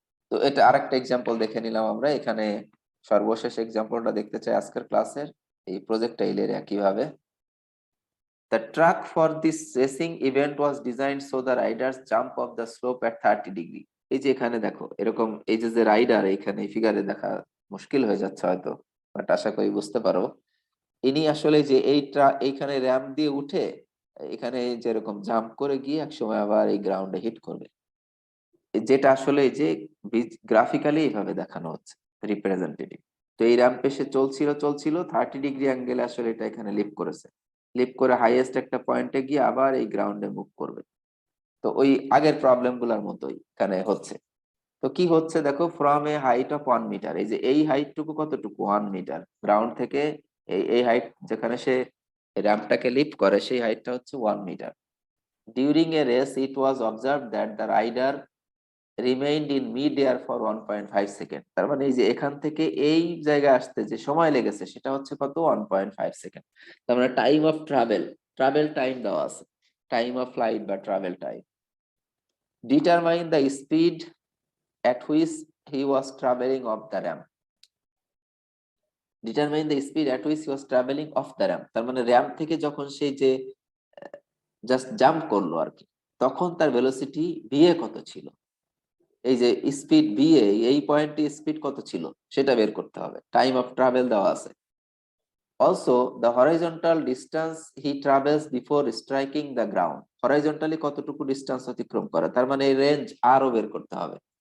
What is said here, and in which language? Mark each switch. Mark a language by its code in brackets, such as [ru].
[bn] তো এটা আরেকটা এক্সাম্পল দেখে নিলাম আমরা এখানে। সর্বশেষ এক্সাম্পলটা দেখতে চাই আজকের ক্লাসের, এই প্রজেক্টাইলের একইভাবে। [en] The track for this racing event was designed so the riders jump off the slope at 30 degree. [bn] এই যে এখানে দেখো এরকম এই যে যে রাইডার, এখানে ফিগারে দেখা মুশকিল হয়ে যাচ্ছে হয়তো, বাট আশা করি বুঝতে পারো। ইনি আসলে যে এইখানে র্যাম্প দিয়ে উঠে এখানে যেরকম জাম্প করে গিয়ে একসময় আবার এই গ্রাউন্ডে হিট করবে, যেটা আসলে এই যে গ্রাফিক্যালি এইভাবে দেখানো হচ্ছে রিপ্রেজেন্টেটিভ। তো এই র্যাম্পে সে চলছিল 30 ডিগ্রি অ্যাঙ্গেলে আসলে এটা এখানে লিফট করেছে, লিফট করে হাইয়েস্ট একটা পয়েন্টে গিয়ে আবার এই গ্রাউন্ডে মুভ করবে। তো ওই আগের প্রবলেম গুলার মতোই এখানে হচ্ছে। তো কি হচ্ছে দেখো, [en] from a height of 1 metre, [bn] এই যে এই হাইটটুকু কতটুকু 1 মিটার, গ্রাউন্ড থেকে এই হাইট যেখানে সে র্যাম্পটাকে লিফট করে সেই হাইটটা হচ্ছে 1 metre. [en] During a race it was observe that the rider remained in mid air for 1.5 second. [bn] তার মানে এই যে এখান থেকে এই জায়গায় আসতে যে সময় লেগেছে সেটা হচ্ছে কত, 1.5 সেকেন্ড। তার মানে টাইম অফ ট্রাভেল টাইম দেওয়া আছে, টাইম অফ ফ্লাইট বা travel time. [en] Determine the speed at which he was traveling off the ramp. Determine the speed at which he was traveling off the ramp. [bn] তার মানে ramp থেকে যখন সেই যে just jump করলো আর কি, তখন তার ভেলোসিটি ভিএ কত ছিল, এই যে স্পিড ভিএ এই পয়েন্টে স্পিড কত ছিল সেটা বের করতে হবে, টাইম অফ ট্রাভেল দেওয়া আছে। [en] also the horizontal distance he travels before striking the ground, [bn] horizontally কতটুকু ডিস্টেন্স অতিক্রম করে, তার মানে এই রেঞ্জ আরো বের করতে হবে।